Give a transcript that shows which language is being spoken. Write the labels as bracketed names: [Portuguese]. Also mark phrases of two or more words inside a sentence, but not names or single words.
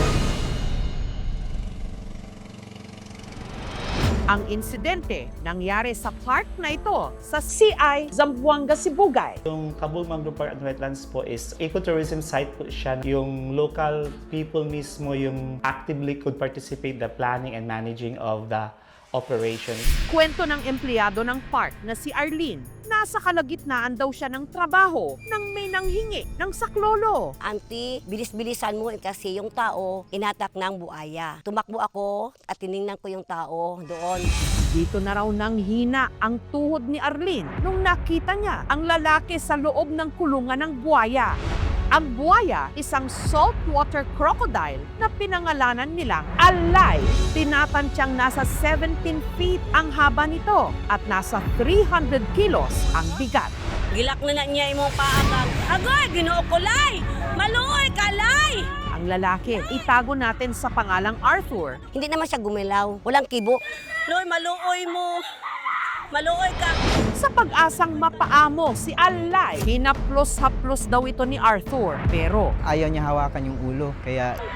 [Filipino] Ang insidente nangyari sa park na ito sa CI Zamboanga, Sibugay. Yung Cabul Mangrove Park and Wetlands po [English] is ecotourism site [Filipino] po siya. [English] Yung local people [Filipino] mismo yung [English] actively could participate the planning and managing of the operation. [Filipino] Kwento ng empleyado ng park na si Arlene, nasa kalagitnaan daw siya ng trabaho nang may nanghingi ng saklolo. Auntie, bilis-bilisan mo kasi yung tao inatak ng buaya. Tumakbo ako at tiningnan ko yung tao doon. Dito na raw nang hina ang tuhod ni Arlene nung nakita niya ang lalaki sa loob ng kulungan ng buaya. Ang buaya, isang [English] saltwater crocodile [Filipino] na pinangalanan nilang Alay. Tinatansyang nasa 17 feet ang haba nito at nasa 300 kilos ang bigat. [Cebuano] Gilak na niya imong paagang. Agoy, Ginoo ko, Lay! Maluoy ka, Lay! [Filipino] Ang lalaki, itago natin sa pangalang Arthur. Hindi naman siya gumilaw. Walang kibo. [Cebuano] Lord, maluoy mo. Maluoy ka. [Filipino] Sa pag-asang mapaamo si Alay, hinaplos-haplos daw ito ni Arthur. Pero Ayaw niya hawakan yung ulo, kaya